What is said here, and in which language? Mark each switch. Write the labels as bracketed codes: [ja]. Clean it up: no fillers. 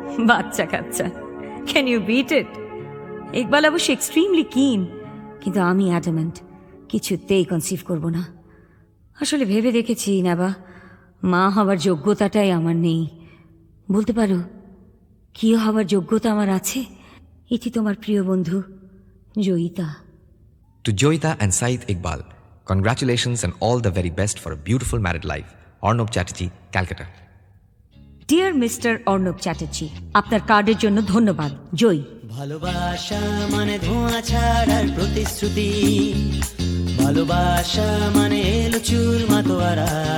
[bn] বাচ্চা কাচ্চা, [en] Can you beat it? [bn] ইকবাল অবশ্য এক্সট্রিমলি কিন, কিন্তু আমি অ্যাডামেন্ট, কিছুতেই কনসিভ করব না। আসলে ভেবে দেখেছি নেবা, মা হবার যোগ্যতাটাই আমার নেই। বলতে পারো কি হবার যোগ্যতা আমার আছে? এটি তোমার প্রিয় বন্ধু Joyita. [en] To Joita and Said Iqbal, congratulations and all the very best for a beautiful married life. Arnab Chatterjee, Calcutta. [bn] Dear mister Arnab Chatterjee, আপনার কার্ডের জন্য ধন্যবাদ। জয়। ভালোবাসা মানে ধোঁয়া ছাড়ার প্রতিশ্রুতি, ভালোবাসা মানে এলো চুল মাতোয়ারা,